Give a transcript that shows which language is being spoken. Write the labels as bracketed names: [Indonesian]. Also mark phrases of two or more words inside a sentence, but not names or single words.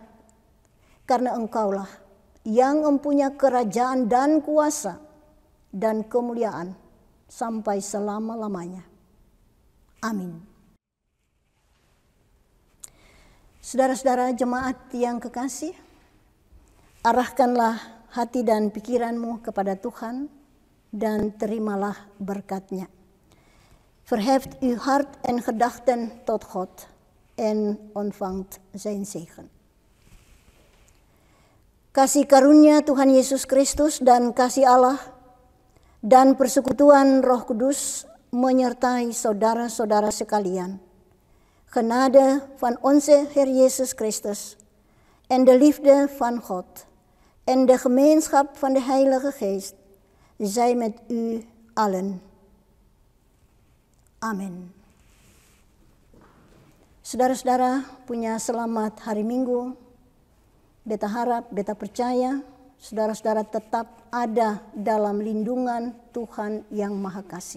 [Indonesian] Karena Engkaulah yang mempunyai kerajaan dan kuasa dan kemuliaan sampai selama-lamanya. Amin. Saudara-saudara jemaat yang kekasih, arahkanlah hati dan pikiranmu kepada Tuhan dan terimalah berkat-Nya. [Dutch] Verheft uw hart en gedachten tot God en ontvangt zijn zegen. [Indonesian] Kasih karunia Tuhan Yesus Kristus dan kasih Allah dan persekutuan Roh Kudus menyertai saudara-saudara sekalian. [Dutch] Genade van onze Heer Jezus Christus en de liefde van God en de gemeenschap van de Heilige Geest zij met u allen. [Ambonese Malay] Amin. Saudara-saudara punya selamat hari Minggu. Beta harap, beta percaya saudara-saudara tetap ada dalam lindungan Tuhan yang Maha Kasih.